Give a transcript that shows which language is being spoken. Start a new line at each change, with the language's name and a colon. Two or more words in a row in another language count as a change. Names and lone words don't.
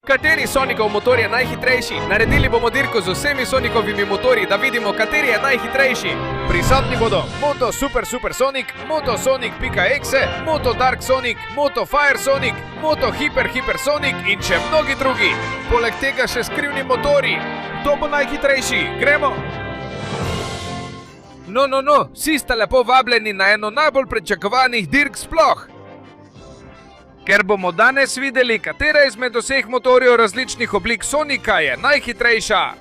Slovenian: Kateri Sonicov motor je najhitrejši? Naredili bomo dirko z vsemi Sonikovimi motorji, da vidimo, kateri je najhitrejši. Prisotni bodo Moto Super Super Sonic, Moto Sonic.exe, Moto Dark Sonic, Moto Fire Sonic, Moto Hyper Hyper Sonic in še mnogi drugi. Poleg tega še skrivni motorji. Kdo bo najhitrejši? Gremo! No, vsi ste lepo vabljeni na eno najbolj pričakovanih dirk sploh. Ker bomo danes videli, katera izmed vseh motorjev različnih oblik Sonika je najhitrejša.